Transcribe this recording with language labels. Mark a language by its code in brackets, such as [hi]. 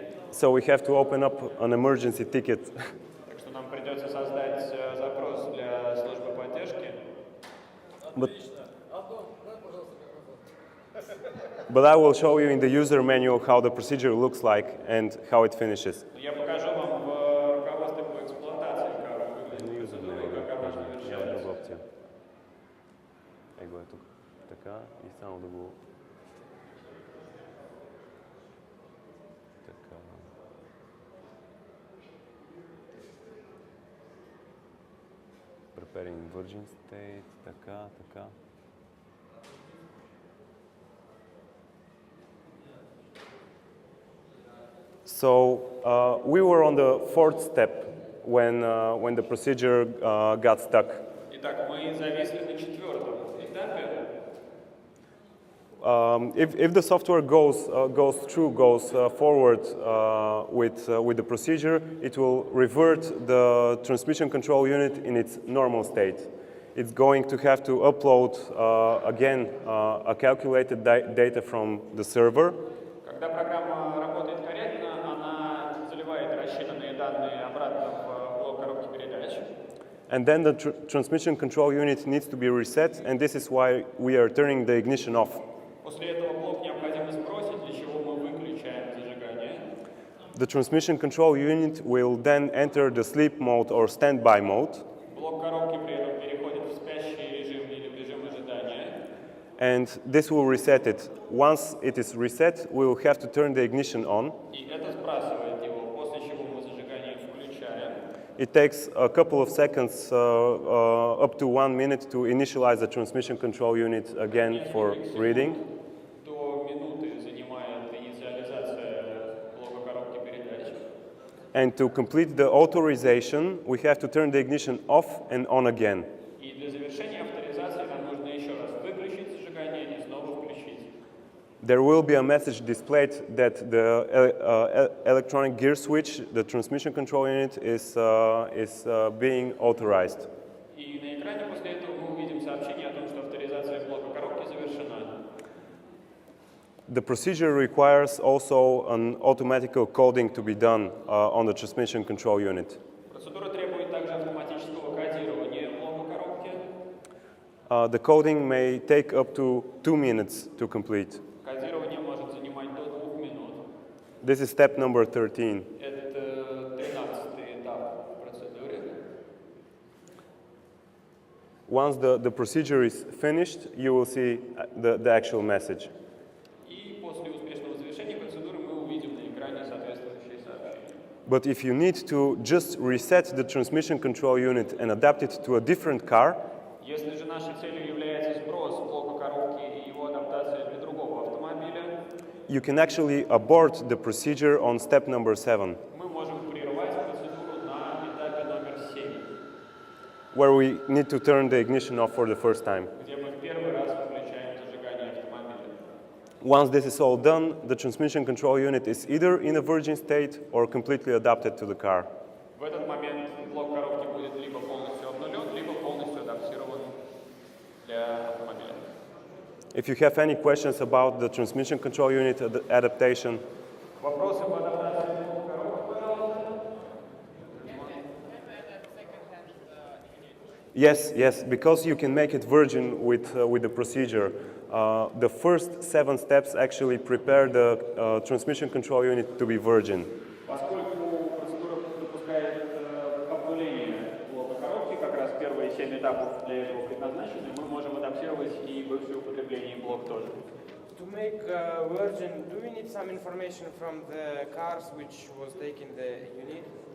[en] So we have to open up an emergency ticket. [ru] Так что нам придется создать запрос для службы поддержки. [en] But I will show you in the user manual how the procedure looks like and how it finishes. [ru] Я покажу вам в руководстве по эксплуатации, как выглядит процедура и как она завершается. [bg] Ego je tu така и само да го... Така... [en] Preparing virgin state, така. So we were on the fourth step when the procedure got stuck. [ru] Итак, мы зависли на четвертом этапе. [en] If the software goes forward with the procedure, it will revert the transmission control unit in its normal state. It's going to have to upload again a calculated data from the server. [ru] Когда программа работает корректно, она заливает рассчитанные данные обратно в блок коробки передач. [en] And then the transmission control unit needs to be reset, and this is why we are turning the ignition off. [ru] После этого блок необходимо сбросить, для чего мы выключаем зажигание. [en] The transmission control unit will then enter the sleep mode or standby mode. [ru] Блок коробки при этом переходит в спящий режим или в режим ожидания. [en] And this will reset it. Once it is reset, we will have to turn the ignition on. [ru] И это сбрасывает его, после чего мы зажигание включаем. [en] It takes a couple of seconds, up to 1 minute, to initialize the transmission control unit again for reading. [ru] До минуты занимает инициализация блока коробки передач. [en] And to complete the authorization, we have to turn the ignition off and on again. [ru] И для завершения авторизации нам нужно еще раз выключить зажигание и снова включить. [en] There will be a message displayed that the electronic gear switch, the transmission control unit, is being authorized. [ru] И на экране после этого мы увидим сообщение о том, что авторизация блока коробки завершена. [en] The procedure requires also an automatical coding to be done on the transmission control unit. [ru] Процедура требует также автоматического кодирования блока коробки. [en] The coding may take up to 2 minutes to complete. [ru] Кодирование может занимать до 2 минут. [en] This is step number 13. [ru] Это 13-й этап процедуры. [en] Once the procedure is finished, you will see the actual message. [ru] И после успешного завершения процедуры мы увидим на экране соответствующие сообщения. [en] But if you need to just reset the transmission control unit and adapt it to a different car, [ru] Если же нашей целью является сброс блока коробки и его адаптация для другого автомобиля, [en] you can actually abort the procedure on step number 7, [ru] мы можем прервать процедуру на этапе номер 7, [en] where we need to turn the ignition off for the first time. [ru] где мы в первый раз включаем зажигание автомобиля. [en] Once this is all done, the transmission control unit is either in a virgin state or completely adapted to the car. [ru] В этот момент блок коробки будет либо полностью обнулен, либо полностью адаптирован для автомобиля. [en] If you have any questions about the transmission control unit adaptation, [ru] Вопросы по адаптации блока коробки, пожалуйста? [en] yes, because you can make it virgin with the procedure. The first 7 steps actually prepare the transmission control unit to be virgin. [ru] Поскольку процедура допускает обнуление блока коробки, как раз первые 7 этапов для этого предназначены, мы можем адаптировать и бывшее употребление блок тоже. [en] To make virgin, do we need some information from the cars which was taken the unit?